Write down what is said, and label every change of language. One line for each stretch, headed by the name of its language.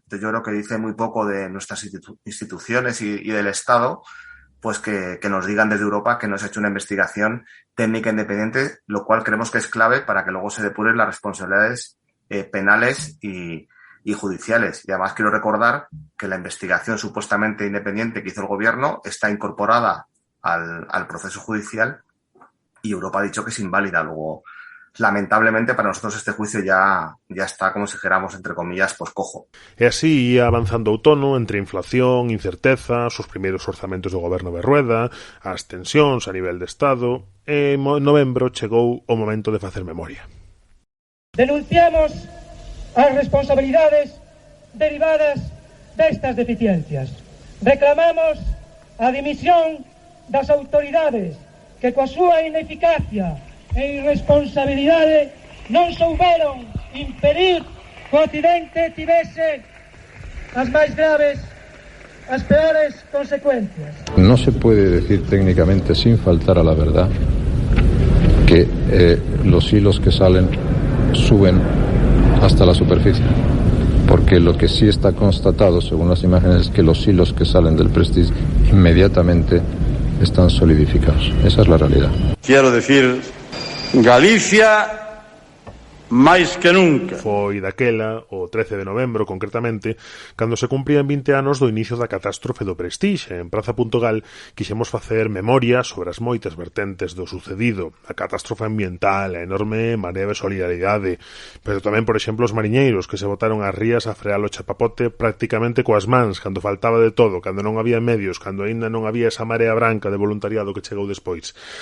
Spanish: Entonces yo creo que dice muy poco de nuestras instituciones y del Estado, pues que nos digan desde Europa que no se ha hecho una investigación técnica independiente, lo cual creemos que es clave para que luego se depuren las responsabilidades penales y judiciales. Y además quiero recordar que la investigación supuestamente independiente que hizo el gobierno está incorporada al proceso judicial y Europa ha dicho que es inválida. Luego, lamentablemente para nosotros este juicio ya está, como si dijéramos, entre comillas, pues cojo.
Galician: E así ia avanzando o outono entre inflación, incerteza, os primeiros orzamentos do goberno de Rueda, as tensións a nivel de Estado, e en novembro chegou o momento de facer memoria. Denunciamos as responsabilidades derivadas destas deficiencias. Reclamamos a dimisión das autoridades que coa súa ineficacia e irresponsabilidade non souberon impedir que o accidente tivese as máis graves, as peores consecuencias.
Spanish: No se puede decir técnicamente, sin faltar a la verdad, que los hilos que salen suben hasta la superficie, porque lo que sí está constatado según las imágenes es que los hilos que salen del Prestige inmediatamente están solidificados. Esa es la realidad. Quiero decir,
Galician: Galicia máis que nunca. Foi daquela, o 13 de novembro concretamente, cando se cumprían 20 anos do inicio da catástrofe do Prestige. En Praza.gal quixemos facer memoria sobre as moitas vertentes do sucedido, a catástrofe ambiental, a enorme marea de solidaridade, pero tamén, por exemplo, os mariñeiros que se botaron ás rías a frear o chapapote prácticamente coas mans, cando faltaba de todo, cando non había medios, cando aínda non había esa marea branca de voluntariado que chegou despois.